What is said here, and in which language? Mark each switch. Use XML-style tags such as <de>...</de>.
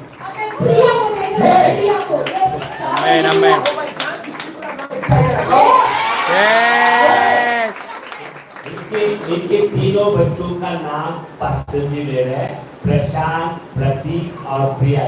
<hi>और मैं प्रिया को देख रहा हूँ प्रिया को</hi> <en>Amen. Amen. Oh my God, these people are not excited. Yes.</en> <hi>इनके तीनों बच्चों का नाम पास्टर जी ले रहे हैं, प्रशांत, प्रदीप और प्रिया.</hi>